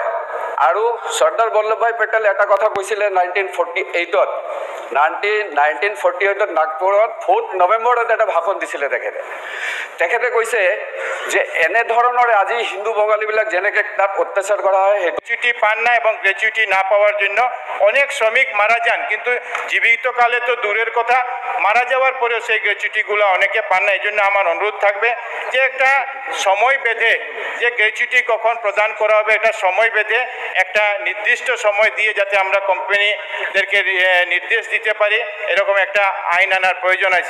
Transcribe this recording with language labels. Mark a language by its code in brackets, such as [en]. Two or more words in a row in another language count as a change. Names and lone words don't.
[as] আৰু চৰ্দাৰ বল্লভভাই পেটেলে এটা কথা কৈছিলে 1948-ত নাগপুৰত 4 নৱেম্বৰত এটা ভাষণ দিছিলে তেখেতে কৈছে যে এনেধৰণৰ আজি হিন্দু বঙালীবিলাক যেনেকৈ তাত অত্যাচাৰ কৰা হয়, সেইটো [bn] গ্র্যাচুইটি পান না এবং গ্র্যাচুইটি না পাওয়ার জন্য অনেক শ্রমিক মারা যান, কিন্তু জীবিতকালে তো দূরের কথা, মারা যাওয়ার পরেও সেই গ্র্যাচুইটিগুলো অনেকে পান না। এই জন্য আমার অনুরোধ থাকবে যে একটা সময় বেঁধে যে গ্র্যাচুইটি কখন প্রদান করা হবে, এটা সময় বেঁধে একটা নির্দিষ্ট সময় দিয়ে যাতে আমরা কোম্পানিদেরকে নির্দেশ দিতে পারি, এরকম একটা আইন আনার প্রয়োজন আছে।